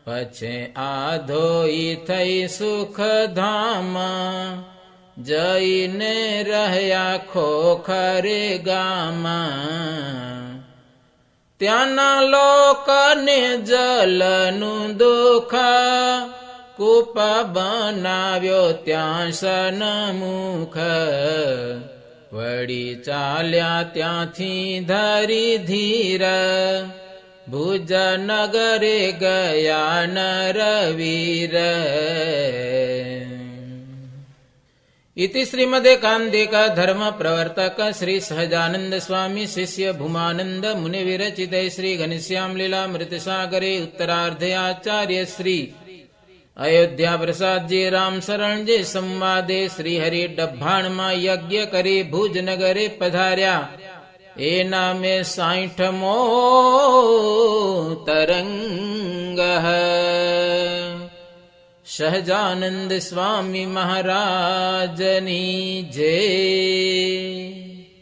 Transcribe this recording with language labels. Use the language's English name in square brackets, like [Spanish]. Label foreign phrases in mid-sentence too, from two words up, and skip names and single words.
[Gujarati] પછી આધોઈ થઈ સુખધામ જઈને રહ્યા ખોખરે ગામાં ત્યાંના લોકને જલનું દુઃખ કૂપ બનાવ્યો ત્યાં સન્મુખ વળી ચાલ્યા ત્યાંથી ધરી ધીર ભુજ નગરે ગયા નરવીર [Sanskrit] इति श्रीमदेकान्तिक धर्म प्रवर्तक श्री सहजानंद स्वामी शिष्य भूमानंद मुनि विरचित श्री घनश्याम लीला मृत सागरे उत्तरार्धे आचार्य श्री अयोध्या प्रसाद जी राम शरण जी संवादे श्री हरि डब्भाण में यज्ञ करे [Gujarati] ભુજ નગરે પધાર્યા એ નામે 60મો તરંગ સહજાનંદ સ્વામી મહારાજની જય।